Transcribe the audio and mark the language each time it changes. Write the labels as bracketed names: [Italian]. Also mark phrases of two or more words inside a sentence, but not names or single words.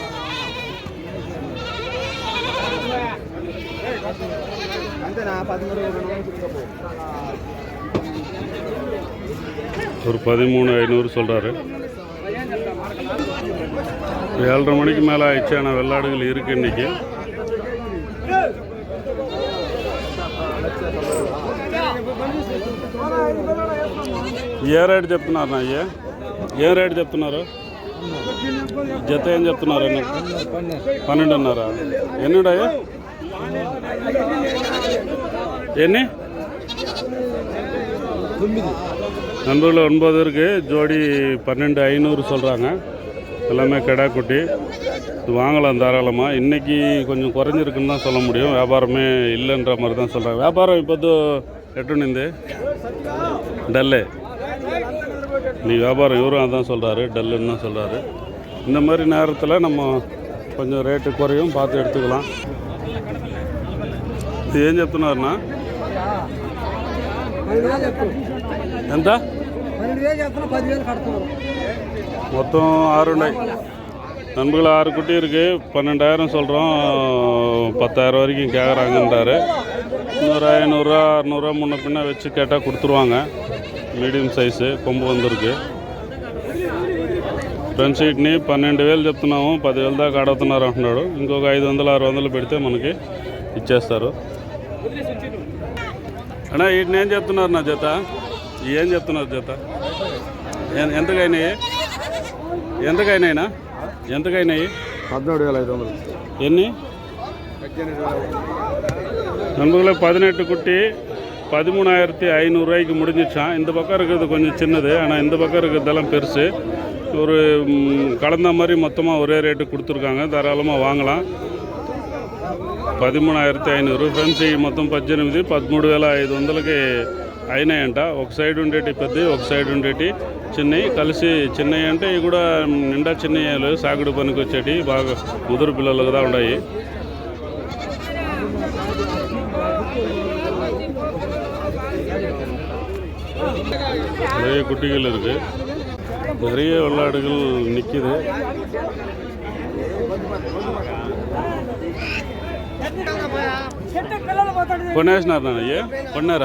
[Tamil] ஒரு 13,500 சொல்கிறாரு. 7:30 மணிக்கு மேலே ஆயிடுச்சு. ஆனால் வெள்ளாடுகள் இருக்குது இன்றைக்கி. [Telugu] ఏ రేటు చెప్తున్నారు నా? ఏ రేటు చెప్తున్నారు? జత ఏం చెప్తున్నారు? 12,500. ఎన్నిడాయా? ఎన్ని? [Tamil] 9 இருக்குது. ஜோடி 12,500 சொல்கிறாங்க. எல்லாமே கடா குட்டி. வாங்கலாம் தாராளமாக. இன்றைக்கி கொஞ்சம் குறைஞ்சிருக்குன்னு தான் சொல்ல முடியும். வியாபாரமே இல்லைன்ற மாதிரி தான் சொல்கிறாங்க. வியாபாரம் இப்போது எட்டுனிந்து டல்லு. நீ வியாபாரம் இவரும் அதான் சொல்கிறாரு, டல்லுன்னு தான் சொல்கிறாரு. இந்த மாதிரி நேரத்தில் நம்ம கொஞ்சம் ரேட்டு குறையும் பார்த்து எடுத்துக்கலாம். [Telugu] ఇది ఏం చెప్తున్నారన్నా? ఎంత? மொத்தம் 6 ఉన్నాయి. [Tamil] நண்பர்கள் 6 குட்டி இருக்குது. 12,000 சொல்கிறோம். 10,000 வரைக்கும் கேட்குறாங்கன்றாரு. இன்னொரு 500 600 முன்ன பின்ன வச்சு கேட்டால் கொடுத்துருவாங்க. [Telugu] మీడియం సైజు కొమ్ము వందరికి. ఫ్రెండ్స్, వీటిని 12,000 చెప్తున్నాము. 10,000 దాకా అడుగుతున్నారు అంటున్నాడు. ఇంకొక 500 600 పెడితే మనకి ఇచ్చేస్తారు. అన్నా, వీటిని ఏం చెప్తున్నారు నా జత? ఏం చెప్తున్నారు జత? ఎంతకైనాయి? ఎంతకైనాయినా? ఎంతకైనాయి? 17,500. ఎన్ని? [Tamil] நண்பர்களே, 18 குட்டி 13,500 ரூபாய்க்கு முடிஞ்சிச்சான். இந்த பக்கம் இருக்கிறது கொஞ்சம் சின்னது, ஆனால் இந்த பக்கம் இருக்கிறதெல்லாம் பெருசு. ஒரு கலந்த மாதிரி மொத்தமாக ஒரே ரேட்டு கொடுத்துருக்காங்க. தாராளமாக வாங்கலாம். 13,500. [Telugu] ఫ్రెండ్స్, ఈ మొత్తం 18 13,500కి అయినాయంట. ఒక సైడ్ ఉండేటి పెద్దవి, ఒక సైడ్ ఉండేటి చిన్నవి కలిసి. చిన్నవి అంటే ఇవి కూడా నిండా చిన్నవి, సాగుడు పనికి వచ్చేటి, బాగా ముదురు పిల్లలు కూడా ఉన్నాయి. [Tamil] நிறைய குட்டிகள் இருக்குது. நிறைய வெள்ளாடுகள் நிற்கிது. [Telugu] కొనేసినారు నాన్న? అయ్యే కొన్నారా?